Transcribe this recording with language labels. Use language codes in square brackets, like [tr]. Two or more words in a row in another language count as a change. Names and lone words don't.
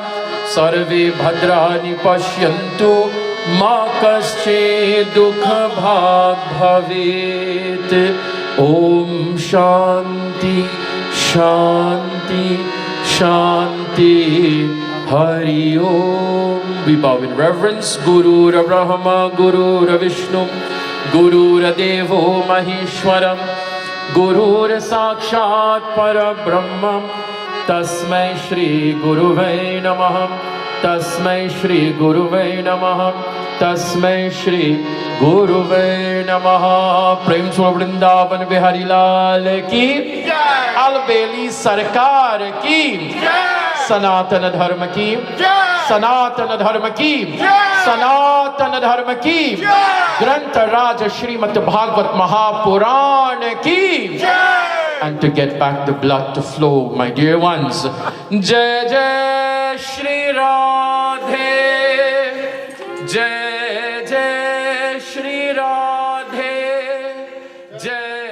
[sa] सर्वे भद्राणि पश्यन्तु मा कश्चित् दुःखभाग् भवेत्. ओम शांति शांति शांति. हरि ॐ. We bow in reverence. गुरु ब्रह्मा गुरु विष्णु गुरु देवो महेश्वरम् गुरु साक्षात् परब्रह्म. तस्मै श्री गुरवे नमः. तस्मै श्री गुरवे नमः तस्मै श्री गुरवे नमः. [hi] प्रेम स्वर वृन्दावन बिहारी लाल की जय. अलबेली सरकार की जय सनातन धर्म की जय. सनातन धर्म की जय सनातन धर्म की जय. ग्रंथ राज श्रीमद् भागवत महा पुराण की जय. [en] And to get back the blood to flow, my dear ones. [hi] जय जय श्री राधे. जय जय श्री राधे. Jai